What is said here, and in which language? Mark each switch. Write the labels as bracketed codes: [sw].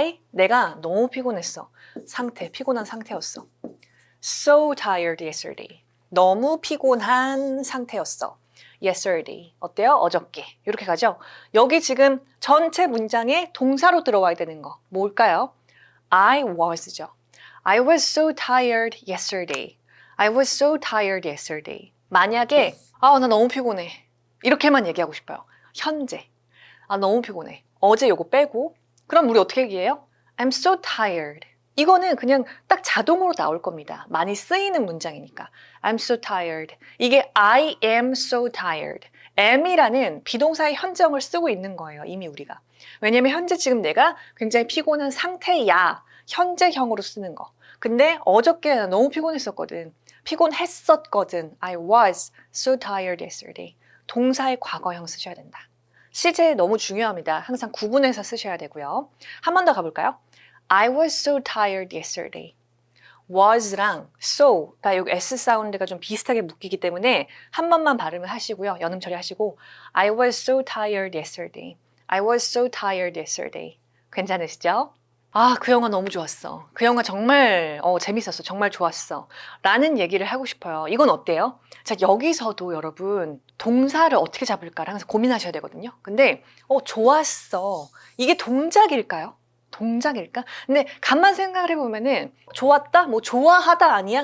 [ko] 내가 너무 피곤했어. 피곤한 상태였어. [en] So tired yesterday. [ko] 너무 피곤한 상태였어. Yesterday. 어때요? 어저께. 이렇게 가죠. 여기 지금 전체 문장에 동사로 들어와야 되는 거 뭘까요? [en] I was죠. I was so tired yesterday. I was so tired yesterday. [ko] 만약에 나 너무 피곤해. 이렇게만 얘기하고 싶어요. 현재. 너무 피곤해. 어제 요거 빼고 그럼 우리 어떻게 얘기해요? [en] I'm so tired. [ko] 이거는 그냥 딱 자동으로 나올 겁니다. 많이 쓰이는 문장이니까. [en] I'm so tired. 이게 I am so tired. [ko] am이라는 비동사의 현재형을 쓰고 있는 거예요. 이미 우리가. 왜냐면 현재 지금 내가 굉장히 피곤한 상태야. 현재형으로 쓰는 거. 근데 어저께 나 너무 피곤했었거든. 피곤했었거든. [en] I was so tired yesterday. [ko] 동사의 과거형 쓰셔야 된다. 시제 너무 중요합니다. 항상 구분해서 쓰셔야 되고요. 한 번 더 가볼까요? [en] I was so tired yesterday. [ko] was랑 so가 여기 s 사운드가 좀 비슷하게 묶이기 때문에 한 번만 발음을 하시고요. 연음 처리하시고 [en] I was so tired yesterday. [ko] I was so tired yesterday. 괜찮으시죠? 아, 그 영화 너무 좋았어. 그 영화 정말 재밌었어. 정말 좋았어. 라는 얘기를 하고 싶어요. 이건 어때요? 자, 여기서도 여러분 동사를 어떻게 잡을까를 항상 고민하셔야 되거든요. 근데 좋았어. 이게 동작일까요? 동작일까? 근데 간만 생각을 해보면은 좋았다? 뭐 좋아하다 아니야?